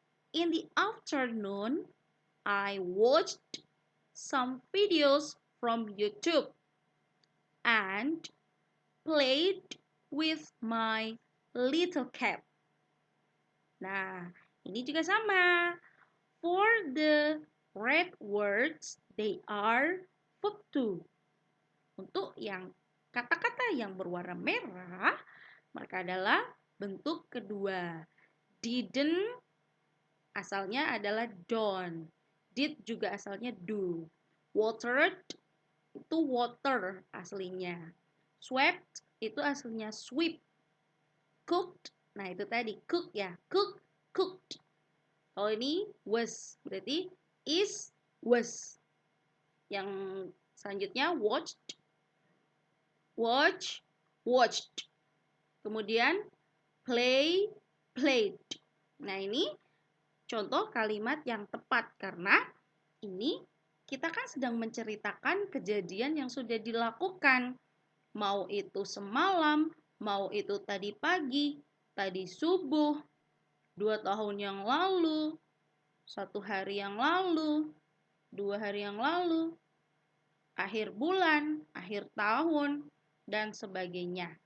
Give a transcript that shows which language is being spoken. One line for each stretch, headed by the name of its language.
English: In the afternoon, I watched some videos from YouTube and played with my little cat.
Indonesian: Nah, ini juga sama.
English: For the red words, they are verb 2.
Indonesian: Untuk yang kata-kata yang berwarna merah, mereka adalah bentuk kedua. Didn't asalnya adalah don't. Did juga asalnya do. Watered itu water aslinya. Swept itu aslinya sweep. Cooked, nah itu tadi cook ya. Cook, cooked. Kalau ini was, berarti is, was. Yang selanjutnya watched, watch, watched. Kemudian play, played. Nah ini contoh kalimat yang tepat karena ini kita kan sedang menceritakan kejadian yang sudah dilakukan. Mau itu semalam, mau itu tadi pagi, tadi subuh, 2 tahun yang lalu, 1 hari yang lalu, 2 hari yang lalu, akhir bulan, akhir tahun, dan sebagainya.